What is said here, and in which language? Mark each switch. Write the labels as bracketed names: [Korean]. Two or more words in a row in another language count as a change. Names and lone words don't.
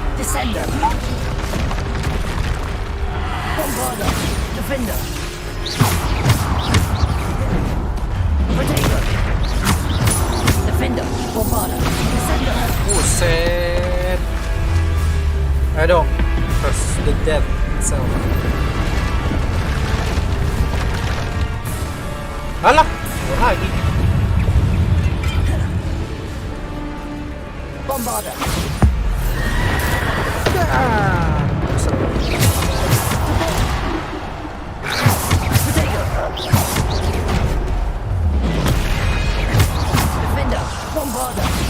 [English] Descender. Bombarder. Defender. Protector. Defender. Bombarder. Descender. [Indonesian] Buset. Ayo dong. [English] First the death itself. [Indonesian] Alah, lagi. [English] Bombarder. Defender. Bombarder.